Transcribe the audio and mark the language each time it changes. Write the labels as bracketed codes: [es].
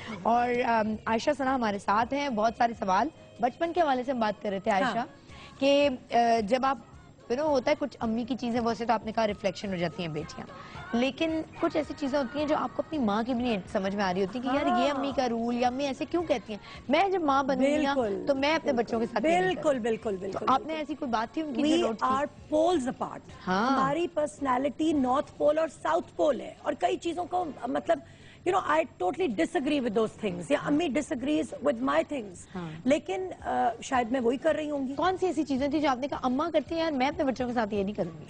[ur] اور عائشہ ثنا ہمارے ساتھ ہیں. بہت سارے سوال بچپن کے حوالے سے ہم بات کر رہے تھے عائشہ کہ جب آپ ہوتا ہے کچھ امی کی چیزیں ویسے تو آپ نے کہا ریفلیکشن ہو جاتی ہیں بیٹیاں، لیکن کچھ ایسی چیزیں ہوتی ہیں جو آپ کو اپنی ماں کی بھی نہیں سمجھ میں آ رہی ہوتی کہ یار یہ امی کا رول یا امی ایسے کیوں کہتی ہیں. میں جب ماں بنوں گی تو میں اپنے بچوں کے ساتھ بالکل بالکل بالکل. آپ نے ایسی کوئی بات تھی ان کی؟ [en] We are poles apart. [ur] ہماری پرسنالٹی نارتھ پول اور ساؤتھ پول ہے اور کئی چیزوں کو مطلب [en] I totally disagree with those things. [ur] یا امی [en] disagrees with my things. [ur] لیکن شاید میں وہی کر رہی ہوں گی. کون سی ایسی چیزیں تھی جو آپ نے کہا اماں کرتی ہیں یار میں اپنے بچوں کے ساتھ یہ نہیں کروں گی؟